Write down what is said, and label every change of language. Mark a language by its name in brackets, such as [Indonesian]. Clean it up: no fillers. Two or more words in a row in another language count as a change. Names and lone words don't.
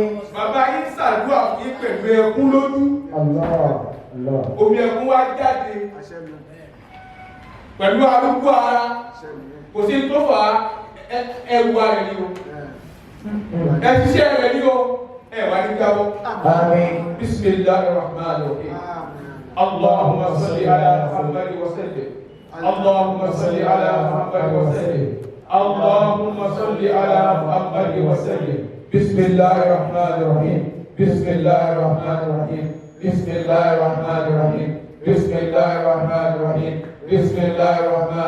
[Yoruba] Bàbá yín ṣàdúrà fún yín pẹ̀lú ẹkún lójú. Omi ẹkún wá jáde. Pẹ̀lú arúgbó ara. Kò sí tó fà á ẹrù rẹ̀ ni o. Ẹ ti ṣe rẹ̀ ni o. Ẹ wá ní jábọ́. Àmín. [Arabic] بسم الله الرحمن الرحيم اللهم صل على محمد وسلم. اللهم صل على محمد وسلم. اللهم صل على محمد وسلم بسم الله الرحمن الرحيم بسم الله الرحمن الرحيم بسم الله الرحمن الرحيم بسم الله الرحمن الرحيم بسم الله الرحمن